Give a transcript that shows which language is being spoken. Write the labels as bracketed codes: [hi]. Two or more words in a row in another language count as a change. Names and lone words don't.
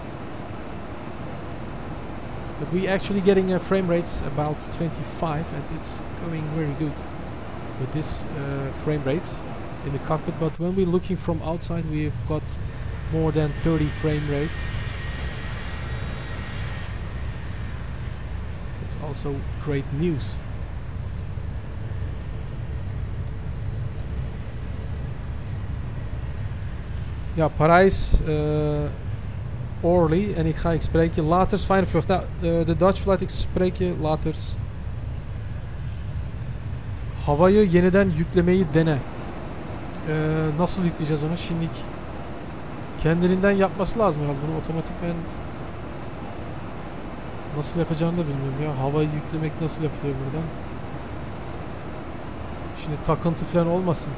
[en] But we actually getting frame rates about 25, and it's going very good with this frame rates in the cockpit. But when we're looking from outside, we've got more than 30 frame rates. It's also great news. [nl] Ja, Parijs, Orly, en ik spreek je later. Fijne vlucht. Nou, de [en] Dutch flight, [nl] ik spreek je later. [tr] Havayı yeniden yüklemeyi dene. Nasıl yükleyeceğiz onu? Şimdi kendiliğinden yapması lazım herhalde. Bunu otomatikmen nasıl yapacağını da bilmiyorum ya. Havayı yüklemek nasıl yapılıyor buradan? Şimdi takıntı falan olmasın.